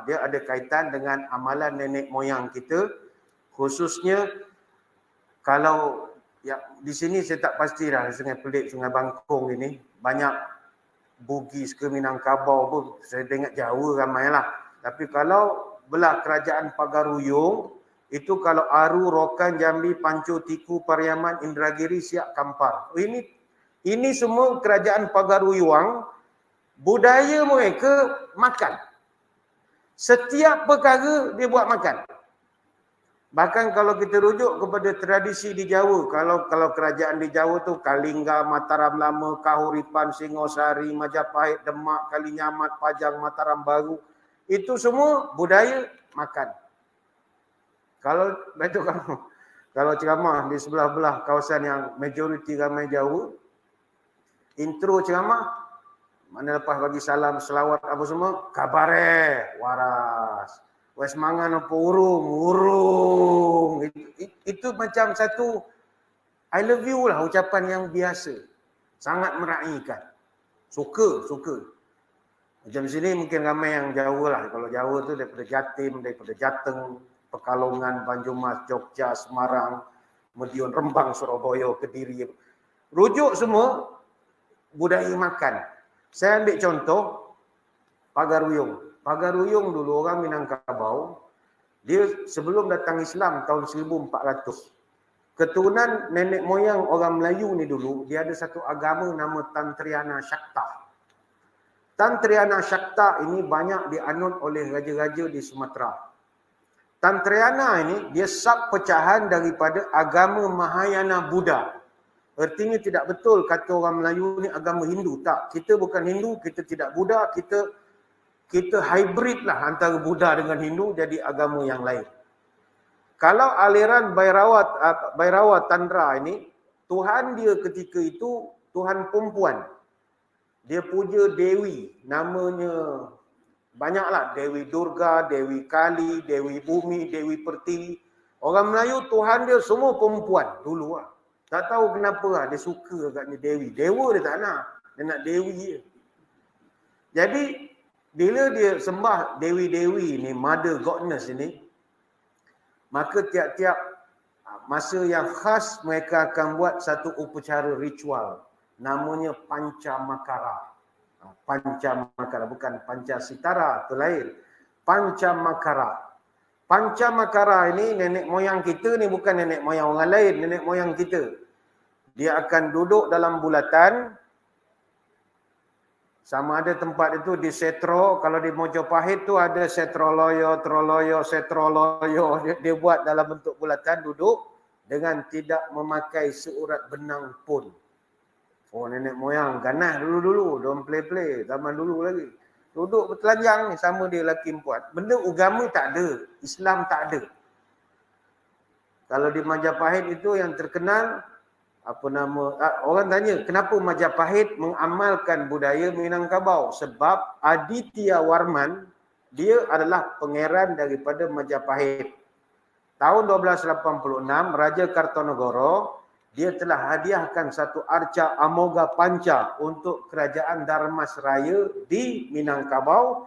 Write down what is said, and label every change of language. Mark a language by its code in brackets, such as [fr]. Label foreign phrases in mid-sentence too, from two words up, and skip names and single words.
[ms] Dia ada kaitan dengan amalan nenek moyang kita. Khususnya, kalau di sini saya tak pastilah, Sungai Pelik, Sungai Bangkong ini, banyak Bugis ke Minangkabau pun, saya tengok Jawa ramailah. Tapi kalau belah kerajaan Pagaruyung, itu kalau Aru, Rokan, Jambi, Panco, Tiku, Pariaman, Indragiri, Siak, Kampar. Ini semua kerajaan Pagaruyung, budaya mereka makan. Setiap perkara dia buat makan. Bahkan kalau kita rujuk kepada tradisi di Jawa, kalau kerajaan di Jawa tu Kalingga, Mataram Lama, Kahuripan, Singosari, Majapahit, Demak, Kalinyamat, Pajang, Mataram Baru, itu semua budaya makan. Kalau ceramah di sebelah-belah kawasan yang majoriti ramai Jawa, intro ceramah, mana lepas bagi salam, selawat apa semua, [jv] kabare, waras. Wes mangan apa urung. [ms] Itu macam satu [en] I love you [ms] lah, ucapan yang biasa. Sangat meraihkan. Suka. Macam sini mungkin ramai yang Jawa lah. Kalau Jawa tu daripada Jatim, daripada Jateng, Pekalongan, Banyumas, Jogja, Semarang, Madiun, Rembang, Surabaya, Kediri. Rujuk semua budaya makan. Saya ambil contoh Pagaruyung. Pagaruyung dulu orang Minangkabau, dia sebelum datang Islam tahun 1400. Keturunan nenek moyang orang Melayu ni dulu, dia ada satu agama nama Tantriana Shakta. Tantriana Shakta ini banyak dianut oleh raja-raja di Sumatera. Tantriana ini dia sub pecahan daripada agama Mahayana Buddha. Artinya tidak betul kata orang Melayu ni agama Hindu. Tak, kita bukan Hindu, kita tidak Buddha, kita hybrid lah antara Buddha dengan Hindu jadi agama yang lain. Kalau aliran Bhairawa Tantra ini, Tuhan dia ketika itu Tuhan perempuan. Dia puja Dewi, namanya banyaklah. Dewi Durga, Dewi Kali, Dewi Bumi, Dewi Pertiwi. Orang Melayu Tuhan dia semua perempuan dulu lah. Tak tahu kenapa lah, dia suka agaknya Dewi. Dewa dia tak nak, dia nak Dewi je. Jadi, bila dia sembah dewi-dewi ni, [en] mother goddess [ms] ini, maka tiap-tiap masa yang khas mereka akan buat satu upacara ritual. Namanya Pancamakara. Pancamakara, bukan Pancasitara, itu lain. Pancamakara. Pancamakara ini nenek moyang kita ni bukan nenek moyang orang lain, nenek moyang kita. Dia akan duduk dalam bulatan. Sama ada tempat itu di Setro, kalau di Mojopahit tu ada Setroloyo, Troloyo, Setroloyo. Dia buat dalam bentuk bulatan, duduk dengan tidak memakai seurat benang pun. Oh, nenek moyang ganas dulu-dulu, [en] don't play-play, [ms] zaman dulu lagi. Duduk bertelanjang ni, sama dia lelaki perempuan. Benda agama tak ada, Islam tak ada. Kalau di Majapahit itu yang terkenal, orang tanya, kenapa Majapahit mengamalkan budaya Minangkabau? Sebab Aditya Warman, dia adalah pangeran daripada Majapahit. Tahun 1286, Raja Kartonegoro, dia telah hadiahkan satu arca Amoga Panca untuk kerajaan Darmasraya di Minangkabau.